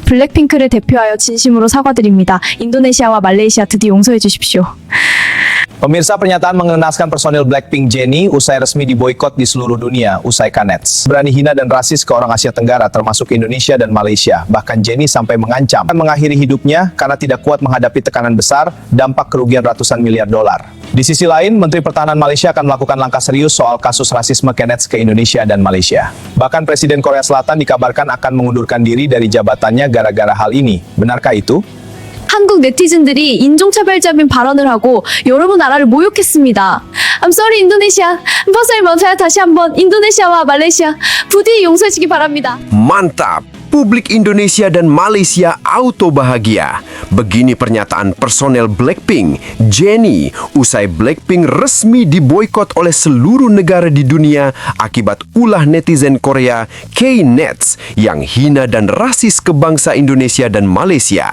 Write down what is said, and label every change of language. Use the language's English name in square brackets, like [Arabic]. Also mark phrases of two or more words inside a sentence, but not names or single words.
[Korean] 블랙핑크를 대표하여 진심으로 사과드립니다. 인도네시아와 말레이시아 드디 용서해 주십시오. [Indonesian] Pemirsa, pernyataan mengenaskan personil Blackpink Jennie usai resmi diboikot di seluruh dunia usai Canets. Berani hina dan rasis ke orang Asia Tenggara termasuk Indonesia dan Malaysia. Bahkan Jennie sampai mengancam akan mengakhiri hidupnya karena tidak kuat menghadapi tekanan besar, dampak kerugian ratusan miliar dolar. Di sisi lain, Menteri Pertahanan Malaysia akan melakukan langkah serius soal kasus rasisme Canets ke Indonesia dan Malaysia. Bahkan Presiden Korea Selatan dikabarkan akan mengundurkan diri dari jabatannya gara-gara hal ini. Benarkah itu? [Korean] 한국 네티즌들이 인종차별적인 발언을 하고 여러분 나라를 모욕했습니다. [English] I'm sorry [Korean] 인도네시아. saya 다시 한번 인도네시아와 말레이시아 부디 용서해 주기 바랍니다. [Indonesian] Mantap! Publik Indonesia dan Malaysia auto bahagia. Begini pernyataan personel Blackpink, Jennie, usai Blackpink resmi diboikot oleh seluruh negara di dunia akibat ulah netizen Korea K-Nets yang hina dan rasis ke bangsa Indonesia dan Malaysia.